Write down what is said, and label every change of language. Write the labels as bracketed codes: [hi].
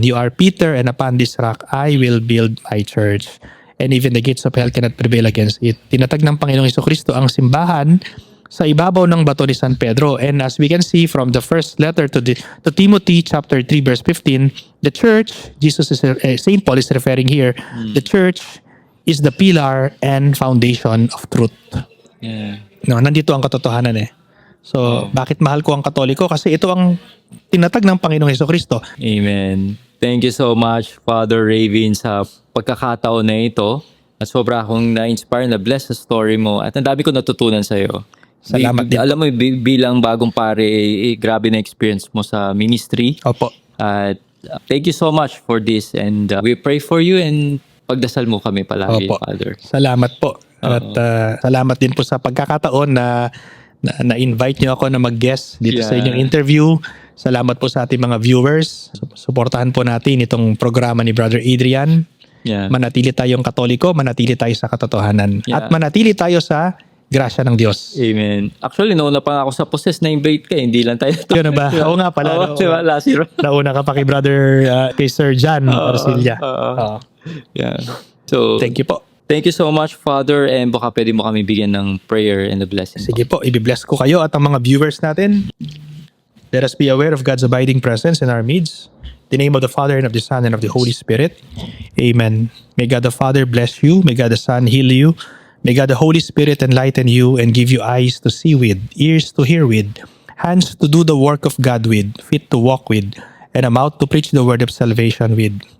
[en] You are Peter, and upon this rock I will build my church. And even the gates of hell cannot prevail against it. [tl] Tinatag ng Panginoong Hesukristo ang simbahan sa ibabaw ng bato ni San Pedro. [en] And as we can see from the first letter to Timothy chapter 3 verse 15, the church, Saint Paul is referring here, the church is the pillar and foundation of truth. Yeah. [tl] No, nandito ang katotohanan eh. So, bakit mahal ko ang Katoliko? Kasi ito ang tinatag ng Panginoong Hesukristo. [en] Amen. Thank you so much, Father Ravin, [tl] sa pagkakataon na ito. At sobra akong na-inspire, na-bless sa story mo. At ang dami ko natutunan sa'yo. Salamat din. Alam mo, bilang bagong pare, grabe na experience mo sa ministry. Opo. [en] At thank you so much for this. And we pray for you and [tl] pagdasal mo kami palagi, Opo. [en] Father. [tl] Salamat po. At salamat din po sa pagkakataon na-invite niyo ako na mag-guest dito sa [en] Yeah. [tl] inyong interview. Salamat po sa ating mga viewers. Suportahan po natin itong programa ni Brother Adrian. [en] Yeah. [tl] Manatili tayong Katoliko, manatili tayo sa katotohanan. [en] Yeah. [tl] At manatili tayo sa grasya ng Diyos. Amen. Actually, nauna pa ako sa possess na invite ka. Hindi lang tayo. Yun na ba? Oo nga pala. Oo, diba? Last year. Nauna ka pa kay Brother, kay Sir John Arcilla. Oo. [en] Yeah. So, Thank you po. Thank you so much, Father. And baka pwede mo kami bigyan ng prayer and a blessing. [tl] Sige po, ibibless ko kayo at ang mga viewers natin. [en] Let us be aware of God's abiding presence in our midst. In the name of the Father, and of the Son, and of the Holy Spirit. Amen. May God the Father bless you. May God the Son heal you. May God the Holy Spirit enlighten you and give you eyes to see with, ears to hear with, hands to do the work of God with, feet to walk with, and a mouth to preach the word of salvation with.